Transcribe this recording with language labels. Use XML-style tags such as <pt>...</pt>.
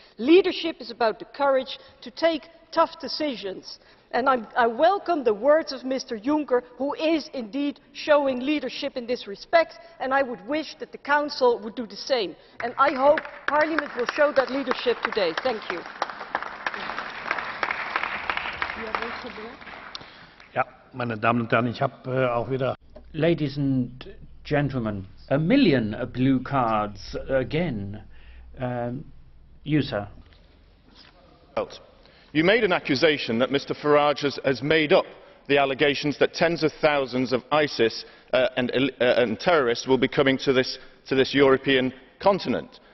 <en>Leadership is about the courage to take tough decisions. And I welcome the words of Mr. Juncker, who is indeed showing leadership in this respect, and I would wish that the Council would do the same. And I hope Parliament will show that leadership today. Thank you.</en> <de>Ja, meine Damen und Herren, ich habe auch wieder.</de> <en>Ladies and gentlemen, a million blue cards again. You, sir. You made an accusation that Mr. Farage has made up the allegations that tens of thousands of ISIS and terrorists will be coming to this European continent.</en>